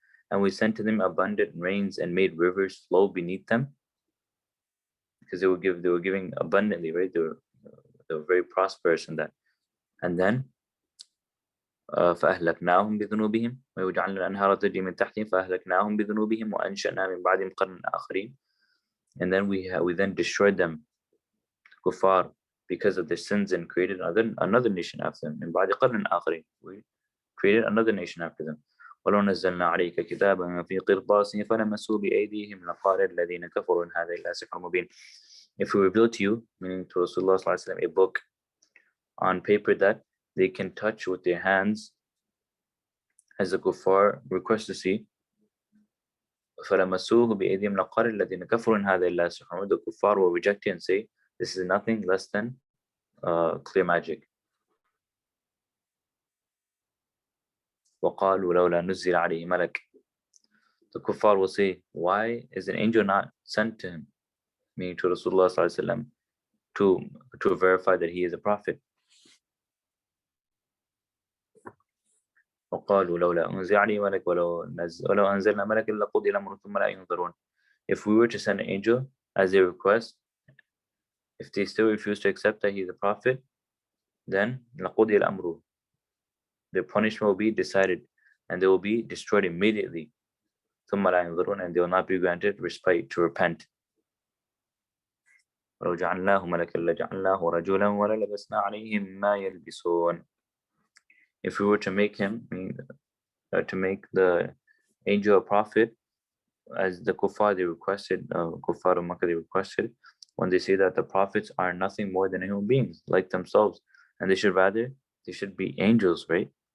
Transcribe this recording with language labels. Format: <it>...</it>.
<en>And we sent to them abundant rains and made rivers flow beneath them, because they were giving abundantly, right? They were very prosperous in that. And then</en> <ar>فأهلكناهم بذنوبهم وجعلنا الأنهار تجري من تحتهم فأهلكناهم بذنوبهم وأنشأنا من بعدهم قرنا آخرين.</ar> <en>And then we then destroyed them, kuffar, because of their sins, and created another nation after them.</en> <ar>من بعد قرن آخرين,</ar> <en>we created another nation after them.</en> <ar>ولو نزلنا عليك كتابا في قرطاس فلمسوا بأيديهم لقال الذين كفروا إن هذا إلا سحر مبين.</ar> <en>If we reveal to you, meaning to Rasulullah sallallahu alaihi wasallam, a book on paper that they can touch with their hands, as the kuffar request to see,</en> <ar>فلمسوه بأيديهم لقال الذين كفروا إن هذا إلا سحر مبين.</ar> <en>The kuffar will reject it and say, this is nothing less than clear magic.</en> <ar>وقالوا لولا نزل عليه ملك.</ar> <en>The kuffar will say, why is an angel not sent to him, meaning to Rasulullah sallallahu alaihi wasallam, to verify that he is a prophet.</en> <ar>وقالوا لولا أنزل عليه ملك ولو أنزلنا ملكا لقضي الأمر ثم لا ينظرون.</ar> <en>If we were to send an angel as a request, if they still refuse to accept that he is a prophet, then</en> <ar>لقضي الأمر,</ar> <en>their punishment will be decided, and they will be destroyed immediately.</en> <ar>ثم لا ينظرون,</ar> <en>and they will not be granted respite to repent.</en> <ar>ولو جعلناه ملكا لجعلناه رجلا وللبسنا عليهم ما يلبسون.</ar> <en>If we were to make him, to make the angel a prophet, as the kuffar they requested, kuffar of Makkah they requested, when they say that the prophets are nothing more than human beings like themselves, and they should be angels, right?</en>